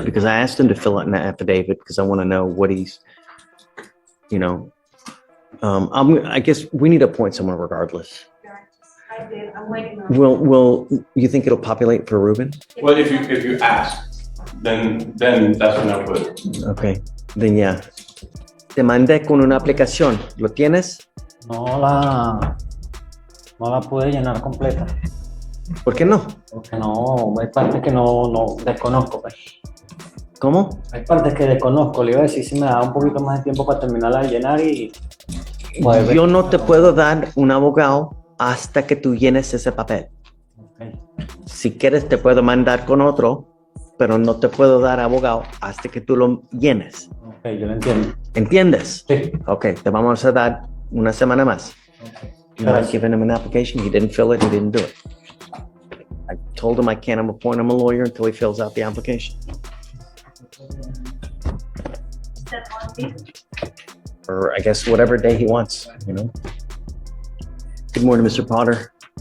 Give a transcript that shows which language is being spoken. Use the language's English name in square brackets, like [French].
[English] Because I asked him to fill out an affidavit because I want to know what he's, I guess we need to appoint someone regardless. I did, I'm waiting on. Will you think it'll populate for Ruben? Well, if you ask, then that's when I'll put it. Okay, then yeah. [Spanish] Te mandé con una aplicación. ¿Lo tienes? No la pude llenar completa. ¿Por qué no? Porque no, hay partes que no desconozco, pues. ¿Cómo? Hay partes que desconozco, le iba a decir si me da un poquito más de tiempo para terminarla de llenar y... Yo no te puedo dar un abogado hasta que tú llenes ese papel. Si quieres te puedo mandar con otro, pero no te puedo dar abogado hasta que tú lo llenes. Ok, yo lo entiendo. ¿Entiendes? Sí. Ok, te vamos a dar una semana más. [English] You know, I've given him an application, he didn't fill it, he didn't do it. I told him I can't appoint him a lawyer until he fills out the application. Or I guess whatever day he wants, you know? Good morning, Mr. Potter.